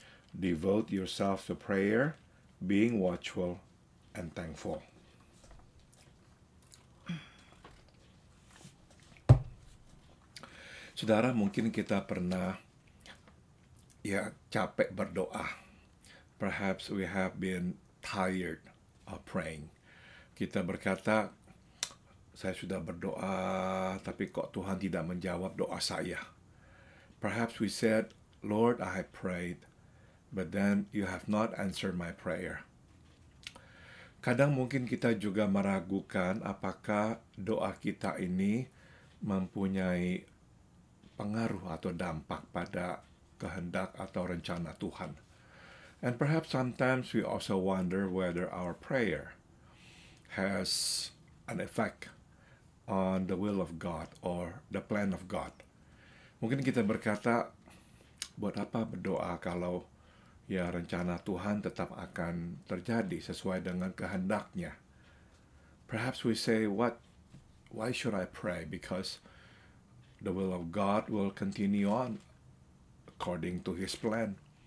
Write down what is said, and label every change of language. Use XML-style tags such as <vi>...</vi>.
<en>Devote yourselves to prayer, being watchful and thankful.</en> <id>Saudara, mungkin kita pernah capek berdoa.</id> <en>Perhaps we have been tired of praying.</en> <id>Kita berkata, saya sudah berdoa, tapi kok Tuhan tidak menjawab doa saya.</id> <en>Perhaps we said, Lord, I have prayed, but then you have not answered my prayer.</en> <id>Kadang mungkin kita juga meragukan apakah doa kita ini mempunyai pengaruh atau dampak pada kehendak atau rencana Tuhan.</id> <en>And perhaps sometimes we also wonder whether our prayer has an effect on the will of God or the plan of God.</en> <id>Mungkin kita berkata, buat apa berdoa kalau rencana Tuhan tetap akan terjadi sesuai dengan kehendaknya.</id> <en>Perhaps we say, why should I pray? Because the will of God will continue on according to His plan.</en>